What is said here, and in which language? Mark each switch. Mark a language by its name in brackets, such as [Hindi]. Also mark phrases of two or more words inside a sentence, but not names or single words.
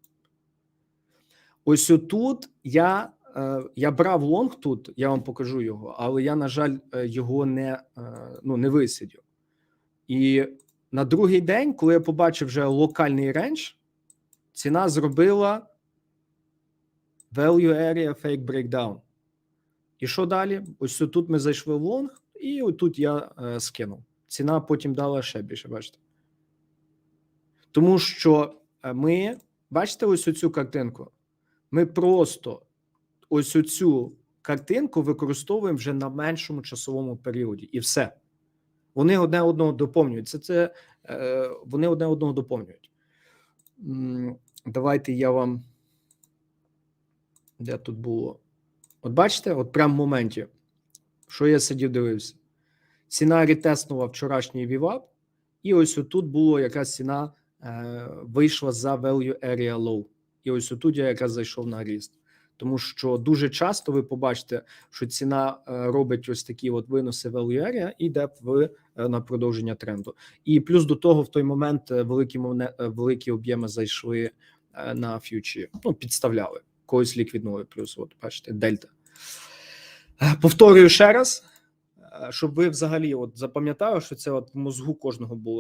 [Ukrainian] Ось отут я брав лонг тут, я вам покажу його, але я, на жаль, його не висидів. І на другий день, коли я побачив вже локальний рендж, ціна зробила [English] value area fake breakdown. [Ukrainian] І що далі? Ось тут ми зайшли в лонг, і отут я скинув. Ціна потім дала ще більше, бачите? Тому що ми, бачите ось оцю картинку? Ми просто ось оцю картинку використовуємо вже на меншому часовому періоді. І все. Вони одне одного доповнюють. Вони одне одного доповнюють. Давайте я вам... Де тут було? От бачите, от прямо в моменті, що я сидів, дивився. Ціна ретеснула вчорашній VWAP, і ось отут було якраз ціна вийшла за [English] value area low. [Ukrainian] І ось отут я якраз зайшов на ріст. Тому що дуже часто ви побачите, що ціна робить ось такі от виноси [English] value area [Ukrainian] і йде на продовження тренду. І плюс до того в той момент великі об'єми зайшли на фьючі, підставляли. Когось ліквіднули, плюс, от бачите, дельта. Повторюю ще раз, щоб ви взагалі от запам'ятали, що це от в мозгу кожного було.